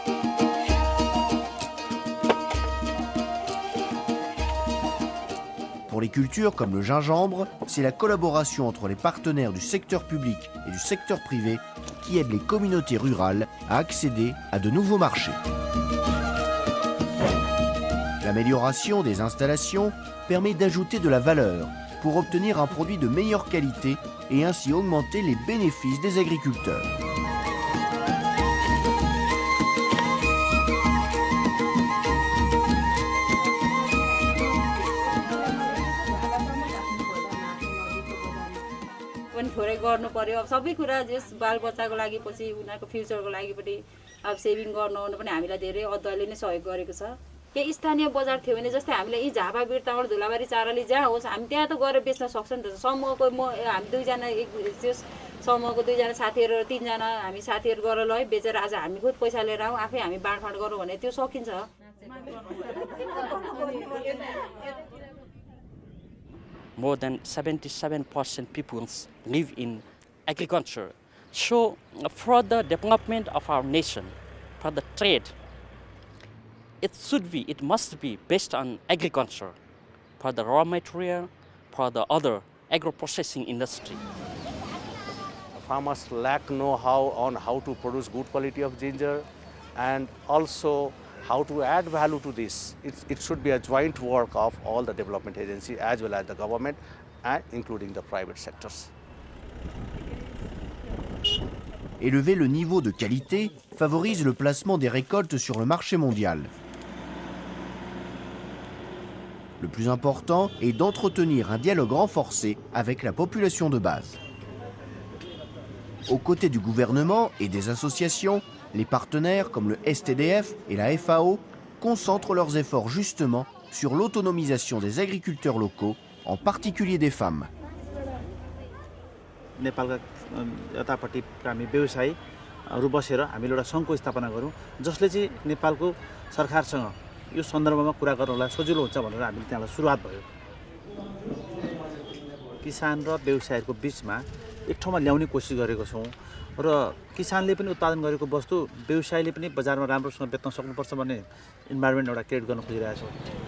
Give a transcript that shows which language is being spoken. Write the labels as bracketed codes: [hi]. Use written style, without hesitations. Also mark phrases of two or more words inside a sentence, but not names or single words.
[fr] Pour les cultures comme le gingembre, c'est la collaboration entre les partenaires du secteur public et du secteur privé qui aide les communautés rurales à accéder à de nouveaux marchés. L'amélioration des installations permet d'ajouter de la valeur pour obtenir un produit de meilleure qualité et ainsi augmenter les bénéfices des agriculteurs. [ne] थोरै गर्नु पर्यो अब सबै कुरा जस बालबच्चाको लागि पछि उनीहरुको फ्युचरको लागि पनि अब सेभिङ गर्नु पनि हामीलाई धेरै अदालतले नै सहयोग गरेको छ के स्थानीय बजार थियो भने जस्तै हामीले यी झापा बिरतावल धुलाबारी चाराली जहाँ होस् हामी त्यहाँ त गएर बेच्न सक्छ नि त समूहको हामी दुईजना एक त्यस समूहको दुईजना साथीहरु तीन जना हामी साथीहरु गरेर ल बेचेर आज हामी खुद पैसा लिएर आऊ आफै हामी बाँडफाँड गरौँ भने त्यो सकिन्छ [en] More than 77% people live in agriculture. So for the development of our nation, for the trade, it must be based on agriculture, for the raw material, for the other agro-processing industry. Farmers lack know-how on how to produce good quality of ginger and also how to add value to this. It should be a joint work of all the development agencies as well as the government and including the private sectors. [fr] Élever le niveau de qualité favorise le placement des récoltes sur le marché mondial. Le plus important est d'entretenir un dialogue renforcé avec la population de base. Aux côtés du gouvernement et des associations, les partenaires comme le STDF et la FAO concentrent leurs efforts justement sur l'autonomisation des agriculteurs locaux, en particulier des femmes. [ne] नेपालका यतापट्टि हामी व्यवसायीहरु बसेर हामीले एउटा संघको स्थापना गरौँ जसले चाहिँ नेपालको सरकारसँग यो सन्दर्भमा कुरा गर्नलाई सजिलो हुन्छ भनेर हामीले त्यहाँलाई सुरुवात भयो किसान र व्यवसायीहरुको बीचमा एक ठाउँमा ल्याउने कोसिस गरेको छौं र किसानले पनि उत्पादन गरेको वस्तु व्यवसायीले पनि बजारमा राम्रोसँग बेच्न सक्नुपर्छ भन्ने इन्भाइरोमेन्ट एउटा क्रिएट गर्न खोजिरहेका छौं